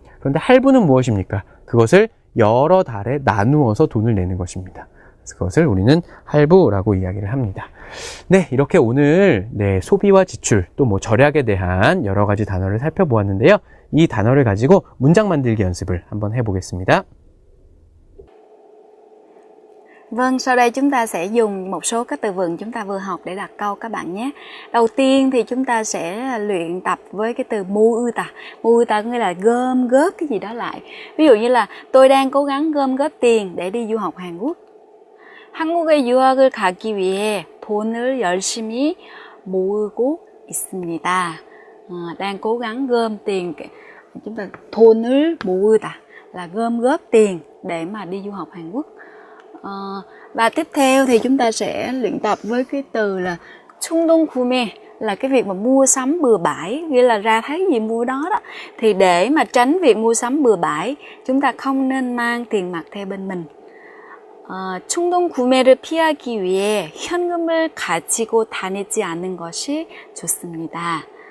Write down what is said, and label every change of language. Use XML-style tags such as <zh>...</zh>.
<ko>그런데 할부는 무엇입니까? 그것을 여러 달에 나누어서 돈을 내는 것입니다. 그것을 우리는 할부라고 이야기를 합니다. 네, 이렇게 오늘 소비와 지출 또 뭐 절약에 대한 여러 가지 단어를 살펴보았는데요. 이 단어를 가지고 문장 만들기 연습을 한번 해보겠습니다.</ko> <vi>Vâng, sau đây chúng ta sẽ dùng một số các từ vựng chúng ta vừa học để đặt câu các bạn nhé. Đầu tiên thì chúng ta sẽ luyện tập với cái từ 모으다. 모으다 có nghĩa là gom góp cái gì đó lại. Ví dụ như là tôi đang cố gắng gom góp tiền để đi du học Hàn Quốc.</vi> <ko>한국에 유학을 가기 위해 돈을 열심히 모으고 있습니다.</ko> <vi>Đang cố gắng gom tiền. Chúng ta</vi> <ko>돈을 모으다</ko> <vi>là gom góp tiền để mà đi du học Hàn Quốc. Và tiếp theo thì chúng ta sẽ luyện tập với cái từ là 충동 구매 là cái việc mà mua sắm bừa bãi, nghĩa là ra thấy gì mua đó đó. Thì để mà tránh việc mua sắm bừa bãi, chúng ta không nên mang tiền mặt theo bên mình.</vi> <ko>충동 구매를 피하기 위해 현금을 가지고 다니지 않는 것이 좋습니다.</ko>